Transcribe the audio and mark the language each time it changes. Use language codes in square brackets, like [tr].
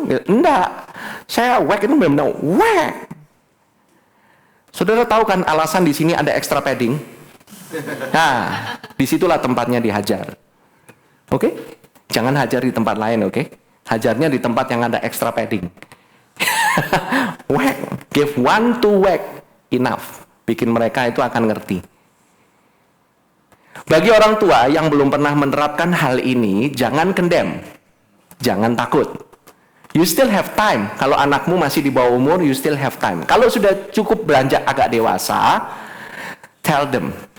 [id] Enggak. Saya whack itu benar-benar whack. Saudara tahu kan alasan di sini ada extra padding? Nah, disitulah tempatnya dihajar. Oke? Jangan hajar di tempat lain, oke? Hajarnya di tempat yang ada extra padding. [en] Whack, give one to whack, enough. [id] Bikin mereka itu akan ngerti. Bagi orang tua yang belum pernah menerapkan hal ini, jangan condemn. Jangan takut. [en] You still have time. [id] Kalau anakmu masih di bawah umur, [en] you still have time. [id] Kalau sudah cukup beranjak agak dewasa, [en] tell them.